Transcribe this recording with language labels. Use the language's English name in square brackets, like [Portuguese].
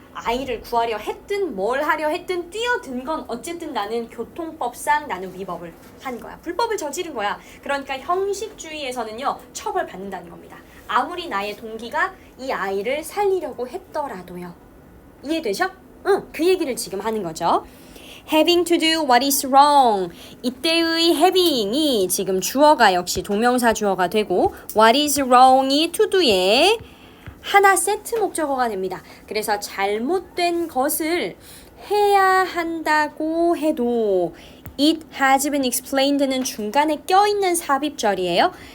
[Korean] 아이를 구하려 했든 뭘 하려 했든 뛰어든 건 어쨌든 나는 교통법상 나는 위법을 한 거야. 불법을 저지른 거야. 그러니까 형식주의에서는요, 처벌받는다는 겁니다. 아무리 나의 동기가 이 아이를 살리려고 했더라도요. 이해되죠? 응, 그 얘기를 지금 하는 거죠. [English] Having to do what is wrong. [Korean] 이때의 having이 지금 주어가 역시 동명사 주어가 되고 what is wrong이 to do의 하나 세트 목적어가 됩니다. 그래서 잘못된 것을 해야 한다고 해도 [English] It has been explained [Korean] 는 중간에 껴있는 삽입절이에요.